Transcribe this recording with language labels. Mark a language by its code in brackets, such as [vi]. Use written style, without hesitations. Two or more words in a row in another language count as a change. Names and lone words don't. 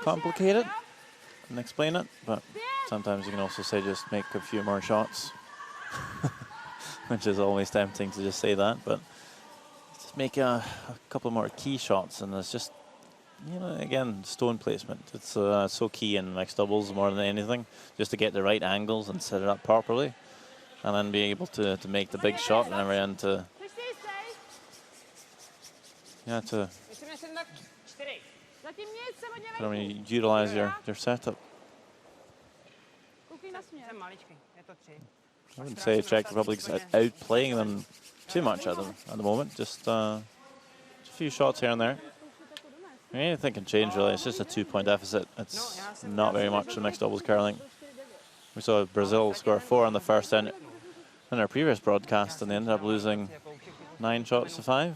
[en] complicate it and explain it, but sometimes you can also say just make a few more shots, which is always tempting to just say that, but just make a couple more key shots, and it's just, you know, again, stone placement. It's so key in mixed doubles more than anything, just to get the right angles and set it up properly, and then be able to make the big shot and everything to, yeah, to [cs] Myslím, že jsem tak 4. Zatím nic, jsem hodně [en] I [cs] venku. [en] mean, utilize your setup. [cs] Koukej na směr. Jsem maličký, je to 3. [en] I wouldn't say Czech Republic's outplaying them too much at the moment. Just a few shots here and there. I mean, anything can change really. It's just a 2-point deficit. It's not very much in mixed doubles curling. We saw Brazil score 4 on the first end in our previous broadcast, and they ended up losing 9 shots to 5.